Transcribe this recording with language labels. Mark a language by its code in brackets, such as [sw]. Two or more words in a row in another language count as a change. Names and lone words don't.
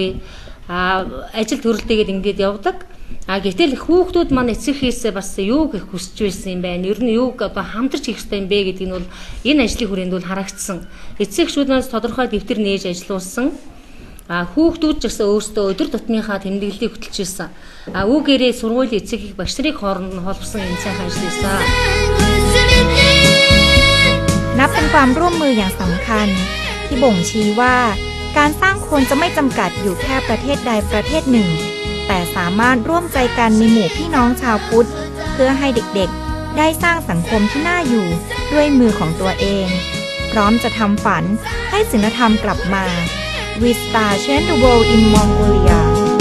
[mn] Ажил төрөлтэйгээд ингээд явдаг. Гэтэл хүүхдүүд маань эцэгхээсээ бас юу гэх хүсэж байсан юм байна. Ер нь юуг одоо хамтарч хийх хэрэгтэй юм бэ гэдгийг нь бол энэ ажлын хүрээнд бол харагдсан. Эцэгчүүд маань тодорхой дэвтэр нээж ажилуулсан. Хүүхдүүд ч гэсэн өөрсдөө өдөр тутмынхаа тэмдэглэлийг хөтлөж ирсэн. Үүгээрээ сургуулийн эцэг их багш нарын хооронд нь холбосон энэ сайхан ажил байсан. [th] นับเป็นความร่วมมืออย่างสำคัญที่บ่งชี้ว่าการสร้างคนจะไม่จำกัดอยู่แค่ประเทศใดประเทศหนึ่งแต่สามารถร่วมใจกันในหมู่พี่น้องชาวพุทธเพื่อให้เด็กๆได้สร้างสังคมที่น่าอยู่ด้วยมือของตัวเองพร้อมจะทำฝันให้ศีลธรรมกลับมา [en] We Star Change the World in Mongolia